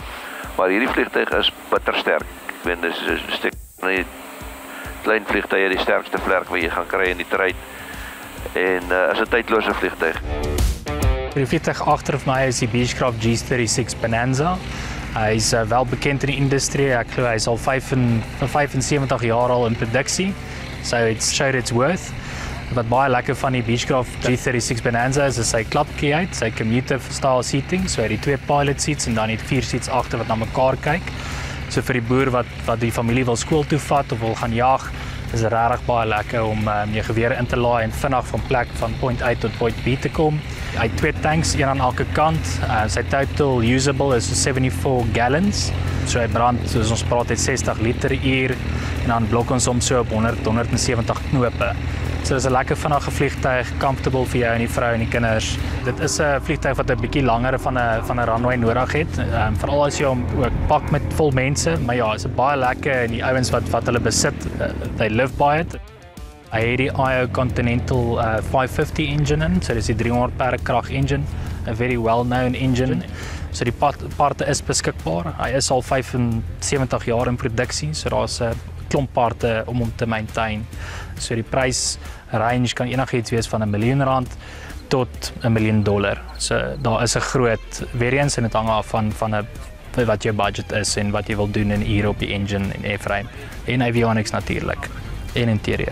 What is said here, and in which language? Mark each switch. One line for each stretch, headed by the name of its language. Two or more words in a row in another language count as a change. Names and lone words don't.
Afrikaans: Maar hierdie vliegtuig is bittersterk. Ek weet dis 'n stuk van die klein vliegtuie die sterkste vlerk wat jy gaan kry in die trein. En is 'n tydlose vliegtuig. Die vliegtuig agter my is die Beechcraft G36 Bonanza. Hy is wel bekend in die industrie. Ek glo hy is al 75 jaar al in produksie.
English: So it's showed its worth.
Afrikaans: Wat baie lekker van die Beechcraft G36 Bonanza is sy klapkie uit, sy
English: commuter style seating,
Afrikaans: so hy het die 2
English: pilot seats
Afrikaans: en dan die 4 seats agter wat na mekaar kyk. So vir die boer wat die familie wil skool toe vat of wil gaan jag, is dit regtig baie lekker om jou gewere in te laai en vinnig van plek van
English: point A
Afrikaans: tot
English: point B
Afrikaans: te kom. Hy het 2 tanks, een aan elke kant. Sy total usable is 74 gallons. So hy brand, soos ons praat, het 60 liter per uur en dan blok ons hom so op 170 knope. So dis 'n lekker vinnige vliegtuig, comfortable vir jou en die vrou en die kinders. Dit is 'n vliegtuig wat 'n bietjie langer van 'n runway nodig het. Veral as jy hom ook pak met vol mense, maar ja, is baie lekker en die ouens wat hulle besit,
English: they live by it.
Afrikaans: Hy het die IO Continental 550 engine in, so dis die 300 perde krag engine,
English: a very well-known engine.
Afrikaans: So die parte is beskikbaar. Hy is al 75 jaar in produksie, so daar's 'n klomp parte om hom te maintain. So die prys range kan enigiets wees van R1 miljoen tot $1 miljoen. So daar is 'n groot variance en dit hang af van wat jou budget is en wat jy wil doen in ure op die engine en airframe en avionics natuurlik en interieur.